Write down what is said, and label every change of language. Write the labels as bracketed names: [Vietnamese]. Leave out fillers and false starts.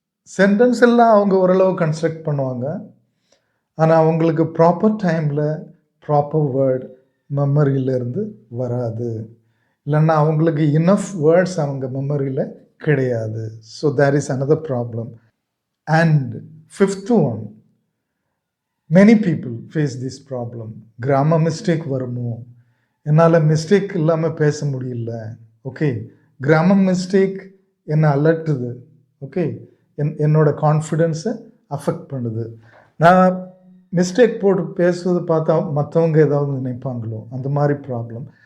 [Tamil] Sentence எல்லாம் அவங்க ஓரளவு கன்ஸ்ட்ரக்ட் பண்ணுவாங்க, ஆனால் அவங்களுக்கு ப்ராப்பர் டைமில் ப்ராப்பர் வேர்ட் மெமரியிலேருந்து வராது. இல்லைன்னா அவங்களுக்கு இனஃப் வேர்ட்ஸ் அவங்க மெமரியில் கிடையாது. [English] So there is another problem. And 5th one, many people face this problem. [Tamil] Grammar mistake வருமோ, என்னால் மிஸ்டேக் இல்லாமல் பேச முடியல. ஓகே, கிராமர் மிஸ்டேக் என்னை அலட்டுது. ஓகே, என்னோட கான்ஃபிடென்ஸை அஃபெக்ட் பண்ணுது. நான் மிஸ்டேக் போட்டு பேசுவது பார்த்தா மற்றவங்க ஏதாவது நினைப்பாங்களோ, அந்த மாதிரி ப்ராப்ளம்.